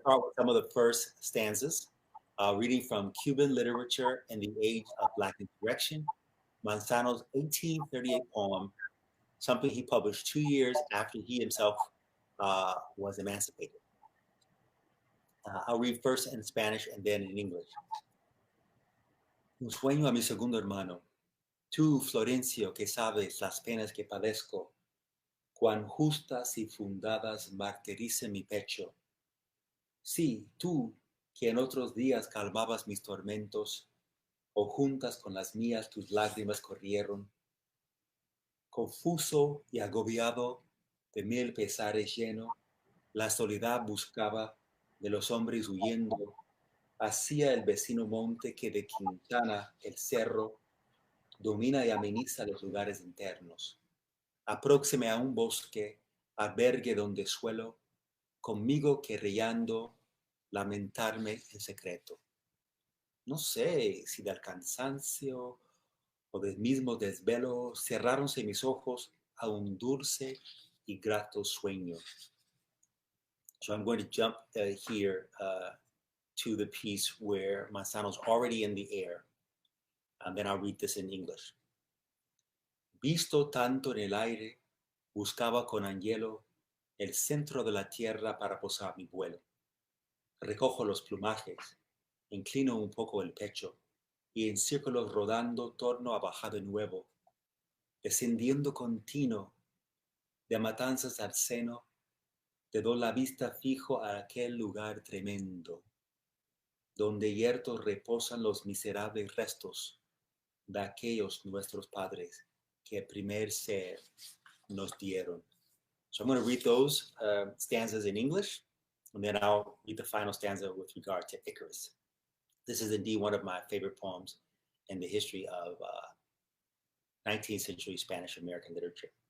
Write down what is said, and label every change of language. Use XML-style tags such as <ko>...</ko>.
<en>start with some of the first stanzas, reading from Cuban Literature in the Age of Black Insurrection, Manzano's 1838 poem, something he published 2 years after he himself was emancipated. I'll read first in Spanish and then in English.</en> <es>Un sueño a mi segundo hermano. Tú, Florencio, que sabes las penas que padezco, cuán justas y fundadas martirice mi pecho. Sí, tú, que en otros días calmabas mis tormentos, o juntas con las mías tus lágrimas corrieron. Confuso y agobiado, de mil pesares lleno, la soledad buscaba, de los hombres huyendo, hacia el vecino monte que de Quintana el cerro domina y ameniza los lugares internos. Apróxime a un bosque, albergue donde suelo, conmigo querellando, lamentarme en secreto. No sé si del cansancio o del mismo desvelo cerráronse mis ojos a un dulce y grato sueño.</es> <en>So I'm going to jump here to the piece where Manzano's already in the air, and then I'll read this in English.</en> <es>Visto tanto en el aire, buscaba con anhelo el centro de la tierra para posar mi vuelo. Recojo los plumajes, inclino un poco el pecho y en círculos rodando torno a bajar de nuevo, descendiendo continuo, de matanzas al seno, te doy la vista fijo a aquel lugar tremendo, donde yertos reposan los miserables restos de aquellos nuestros padres que primer ser nos dieron.</es> <en>So I'm going to read those stanzas in English, and then I'll read the final stanza with regard to Icarus. This is indeed one of my favorite poems in the history of 19th century Spanish American literature.</en>